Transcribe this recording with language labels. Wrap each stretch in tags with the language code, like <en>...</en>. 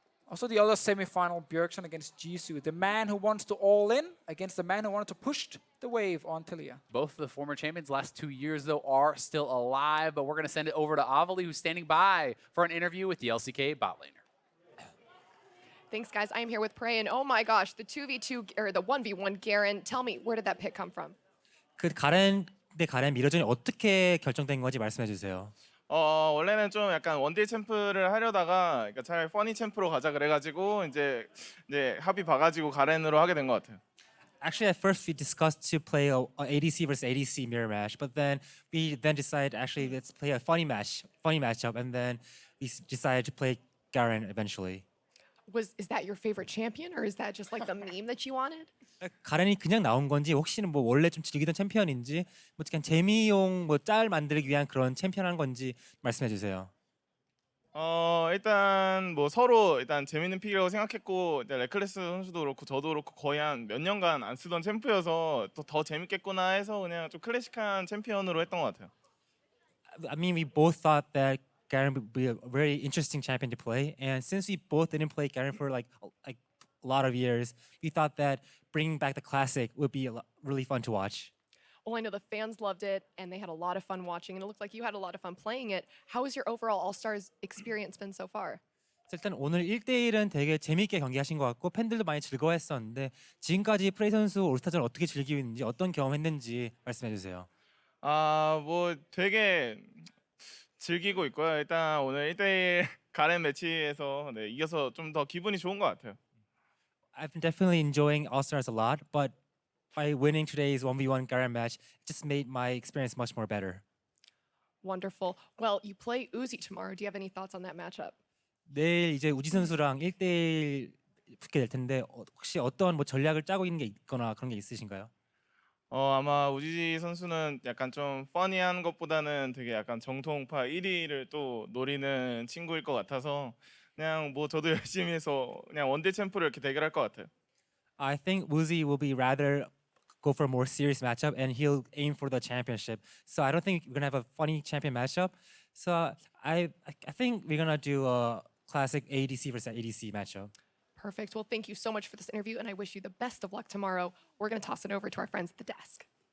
<en>Also, the other semi-final, Bjergsen against Jisoo, the man who wants to all-in against the man who wanted to push the wave on Tilia. Both of the former champions last 2 years, though, are still alive, but we're going to send it over to Avali, who's standing by for an interview with the LCK bot laner. Thanks, guys. I am here with Prey, and oh my gosh, the 2v2 or the 1v1 Garen. Tell me, where did that pick come from?</en> <ko>그 가렌 대 가렌 미러전이 어떻게 결정된 건지 말씀해 주세요. 원래는 좀 약간 원딜 챔프를 하려다가 그러니까 차라리 퍼니 챔프로 가자 그래가지고 이제 합의 봐가지고 가렌으로 하게 된 것 같아요.</ko> <en>Actually, at first we discussed to play a ADC versus ADC mirror match, but then we decided actually let's play a funny matchup, and then we decided to play Garen eventually. Is that your favorite champion, or is that just like the meme that you wanted?</en> <ko>가렌이 그냥 나온 건지 혹시는 뭐 원래 좀 즐기던 챔피언인지 뭐 그냥 재미용 뭐 짤 만들기 위한 그런 챔피언 한 건지 말씀해 주세요. 일단 뭐 서로 일단 재밌는 픽이라고 생각했고 레클레스 선수도 그렇고 저도 그렇고 거의 한 몇 년간 안 쓰던 챔프여서 더 재밌겠구나 해서 그냥 좀 클래식한 챔피언으로 했던 것 같아요.</ko> <en>I mean, we both thought that Garen would be a very interesting champion to play, and since we both didn't play Garen for like a lot of years, we thought that bringing back the classic would be really fun to watch. Well, I know the fans loved it, and they had a lot of fun watching, and it looked like you had a lot of fun playing it. How has your overall All-Stars experience been so far?</en> <ko>일단 오늘 1대1은 되게 재미있게 경기하신 것 같고 팬들도 많이 즐거워했었는데 지금까지 프레이 선수 올스타전 어떻게 즐기고 있는지 어떤 경험했는지 말씀해 주세요. 뭐 되게 즐기고 있고요. 일단 오늘 1대1 가렌 매치에서 이겨서 좀 더 기분이 좋은 것 같아요.</ko> <en>I've been definitely enjoying All-Stars a lot, but by winning today's 1v1 Garen match, it just made my experience much more better. Wonderful. Well, you play Uzi tomorrow. Do you have any thoughts on that matchup?</en> <ko>내일 이제 우지 선수랑 1대1 붙게 될 텐데 혹시 어떤 뭐 전략을 짜고 있는 게 있거나 그런 게 있으신가요? 아마 우지 선수는 약간 좀 퍼니한 것보다는 되게 약간 정통파 1위를 또 노리는 친구일 것 같아서 그냥 뭐 저도 열심히 해서 그냥 원대 챔프를 이렇게 대결할 것 같아요.</ko> <en>I think Woozy will be rather go for a more serious matchup and he'll aim for the championship. So I don't think we're gonna have a funny champion matchup. So I think we're gonna do a classic ADC versus ADC matchup. Perfect. Well, thank you so much for this interview, and I wish you the best of luck tomorrow. We're going to toss it over to our friends at the desk.</en>